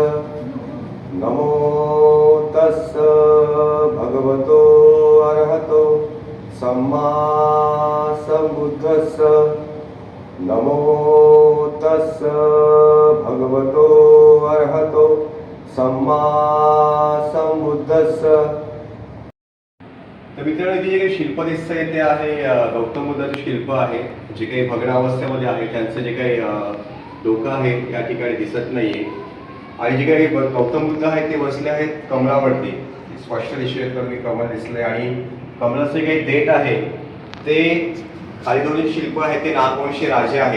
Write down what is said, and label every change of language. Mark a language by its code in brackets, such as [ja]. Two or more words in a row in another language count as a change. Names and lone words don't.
[pi] नमो तस् भगवतो अरहतो सम्मा सम्बुद्धस्स. नमो तस् भगवतो अरहतो सम्मा सम्बुद्धस्स. [mr] तर मित्रांनो, इथे जे काही शिल्प दिसतंय ते आहे गौतम बुद्धाचे शिल्प आहे जे काही भग्नावस्थेमध्ये आहे. त्यांचं जे काही डोकं आहे या ठिकाणी दिसत नाहीये. आणि जे काही गौतम बुद्ध आहेत ते बसले आहेत कमळावरती. स्पष्ट दिसतोय तर मी कमळ दिसलंय आणि कमळाचं काही देठ आहे ते खाली दोन्ही शिल्प आहेत ते नागवंशी राजे आहेत.